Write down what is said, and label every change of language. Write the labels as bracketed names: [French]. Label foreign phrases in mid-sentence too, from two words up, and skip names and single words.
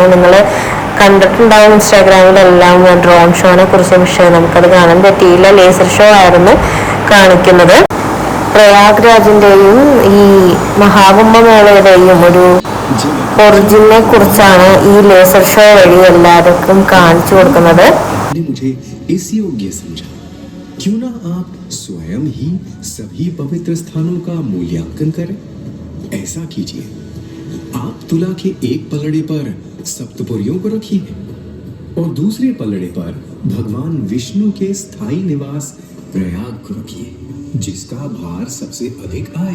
[Malayalam] നിങ്ങൾ കണ്ടിട്ടുണ്ടാവും ഇൻസ്റ്റാഗ്രാമിലെല്ലാം [English] drone show [Malayalam] കുറിച്ച്. പക്ഷേ നമുക്കത് കാണാൻ പറ്റിയില്ല. [English] laser show [Malayalam] ആയിരുന്നു കാണിക്കുന്നത്. പ്രയാഗ്രാജിന്റെയും ഈ മഹാകുംഭമേളയുടെയും ഒരു ഒറിജിനെ കുറിച്ചാണ് ഈ [English] laser show [Malayalam] വഴി എല്ലാവർക്കും കാണിച്ചു കൊടുക്കുന്നത്. [Hindi] क्यों ना आप स्वयं ही सभी पवित्र स्थानों का मूल्यांकन करें। ऐसा कीजिए, आप तुला के एक पलड़े पर सप्तपुरियों को रखिए और दूसरे पलड़े पर भगवान विष्णु के स्थायी निवास प्रयाग को रखिए, जिसका भार सबसे अधिक आए।